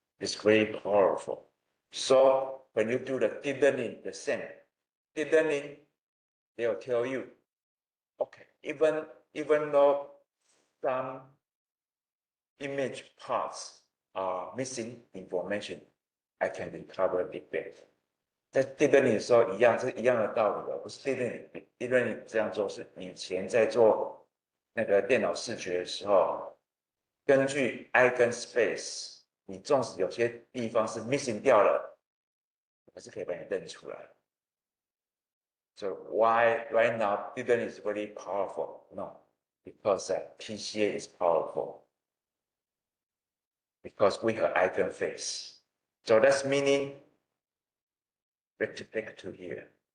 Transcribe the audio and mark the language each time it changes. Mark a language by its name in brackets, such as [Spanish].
[English] It's very powerful. So when you do the deepening, the same deepening, they'll tell you, okay, even though some image parts are missing information, I can recover the back. [Chinese] 在 deep learning 的时候一样，是一样的道理的，不是 deep learning。deep learning 这样做是以前在做那个电脑视觉的时候，根据 eigenspace， 你纵使有些地方是 missing 掉了，还是可以把你认出来。 [English] So why right now deep learning is very powerful? No, because PCA is powerful. Because we have eigenface. So that's meaning rectify to here.